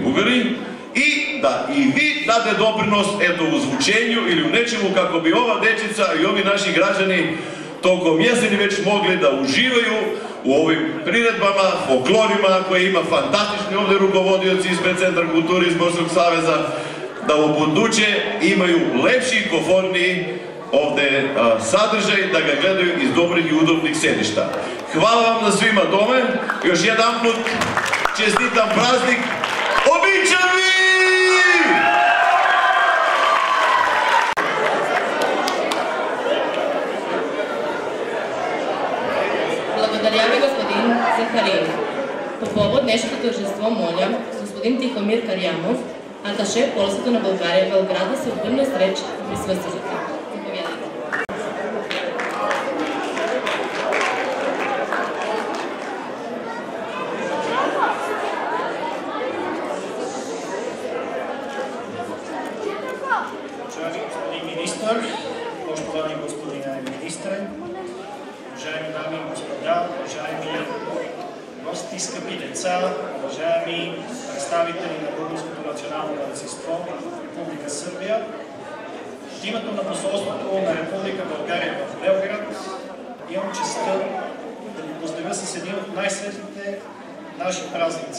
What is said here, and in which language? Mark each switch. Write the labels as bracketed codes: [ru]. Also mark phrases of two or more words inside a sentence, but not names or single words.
[sr] бугари, и да и ви даде допринос ето у звучењу или у нечему како би ова дечица и ови наши граѓани током јесени веќе могли да уживају у овим приредбама, фолклорима, кои има фантастични овде руководиоци испред Центар култури и Спортскog saveza, да во будуќе имају лепши и комфортни овде садржај, да ga гледају из добрих и удобних седишта. Хвала вам на свима доме, још еднапут честитам празник, обичам ви! [bg] Благодаря ви, господин Захариев. По повод днешното тържество моля господин Тихомир Карјамов, аташе посолството на България в Белград, да се обърне с реч в присъствието. Заповядайте. Уважаеми господин министър, [sr] poštovani gospodine ministre, [bg] уважаеми дами и господа, уважаеми гости, скъпи деца, уважаеми представители на Българското национално малцинство в Република Сърбия, от името на посолството на Република България в Белград имам честта да ви поздравя с един от най-светлите наши празници.